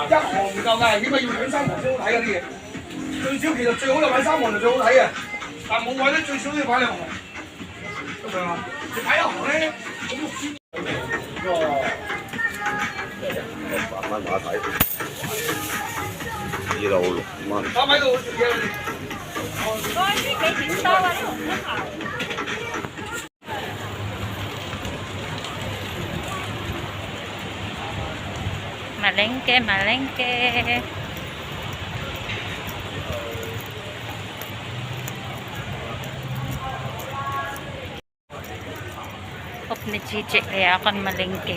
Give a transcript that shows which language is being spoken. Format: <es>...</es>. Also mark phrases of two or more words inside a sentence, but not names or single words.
<yue>一行唔夠㗎，起碼要兩三行先好睇嗰啲嘢。最少其實最好就買三行就最好睇嘅，但冇位咧最少都要擺兩行。咁樣啊？你睇一行咧，咁六千。8蚊馬仔，2路6蚊。3喺度做嘢。嗰啲幾錢收啊？</yue> <tl>Malengke, malengke. Off ni Chichi, kaya ako malengke.</tl>